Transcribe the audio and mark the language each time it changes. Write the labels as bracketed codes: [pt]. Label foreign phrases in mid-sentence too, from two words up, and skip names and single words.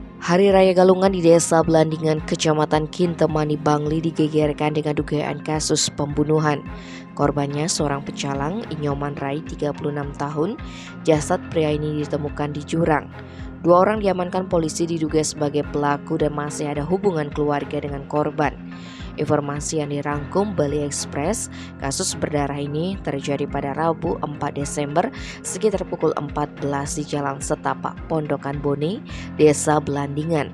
[id] Hari Raya Galungan di Desa Belandingan, Kecamatan Kintemani, Bangli digegerkan dengan dugaan kasus pembunuhan. Korbannya seorang pecalang, Inyoman Rai, 36 tahun. Jasad pria ini ditemukan di jurang. Dua orang diamankan polisi diduga sebagai pelaku dan masih ada hubungan keluarga dengan korban. Informasi yang dirangkum Bali Express, kasus berdarah ini terjadi pada Rabu 4 Desember sekitar pukul 14 di Jalan Setapak, Pondokan Bone, Desa Belandingan.